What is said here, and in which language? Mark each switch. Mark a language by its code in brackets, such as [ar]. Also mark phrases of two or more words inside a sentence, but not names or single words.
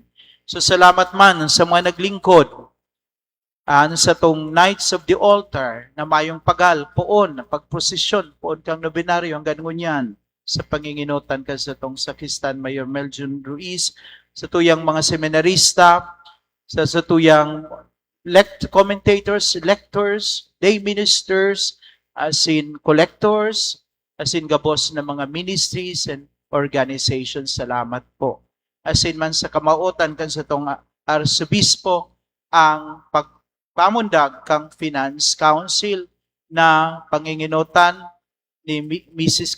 [bik] So salamat man sa mga naglingkod sa tong Knights of the Altar na mayong pagal, poon, pagprosesyon, poon kang nobinaryo hanggang ngunyan sa panginginutan ka sa tong Sakistan Mayor Meljon Ruiz, sa tuyang mga seminarista, sa tuyang commentators, lectors, lay ministers, as in collectors, as in gabos na mga [en] ministries and organizations. [bik] Salamat po. As in man sa kamautan kan sa tong Arsobispo ang pagpamundag kang Finance Council na panginginutan ni Mrs.